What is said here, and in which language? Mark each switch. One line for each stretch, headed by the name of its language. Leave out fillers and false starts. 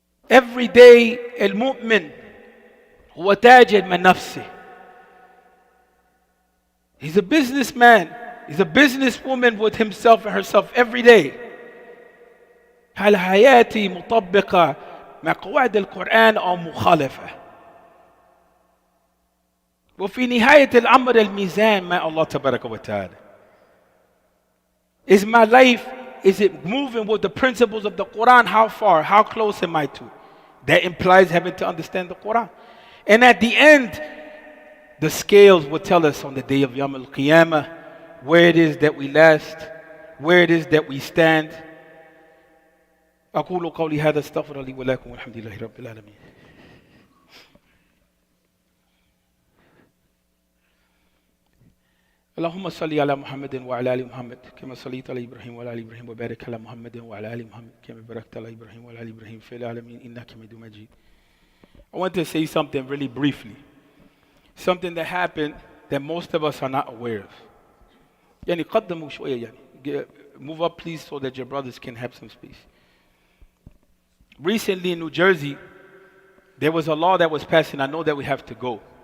English: Every day
Arabic: المؤمن هو تاجر من نفسه.
English: He's a businessman. He's a businesswoman with himself and herself every day.
Arabic: هل حياتي مطبقة مع قواعد القرآن أو مخالفة؟ وفي نهاية الأمر الميزان مع الله تبارك وتعالى.
English: Is my life, is it moving with the principles of the Quran? How far? How close am I to? That implies having to understand the Quran. And at the end, the scales will tell us on the day of Yawm al-Qiyamah where it is that we last, where it is that we stand.
Arabic: أقول قولي هذا استغفر لي ولكم والحمد لله رب العالمين. اللهم صل على محمد وعلى آل محمد كما صليت على إبراهيم وعلى آل إبراهيم وبارك على محمد وعلى آل محمد كما باركت على إبراهيم وعلى آل إبراهيم في العالمين إنك حميد مجيد.
English: I want to say something really briefly. Something that happened that most of us are not aware of.
Arabic: يعني قدموا شوية يعني.
English: Move up please so that your brothers can have some space. Recently in New Jersey, there was a law that was passed, and I know that we have to go.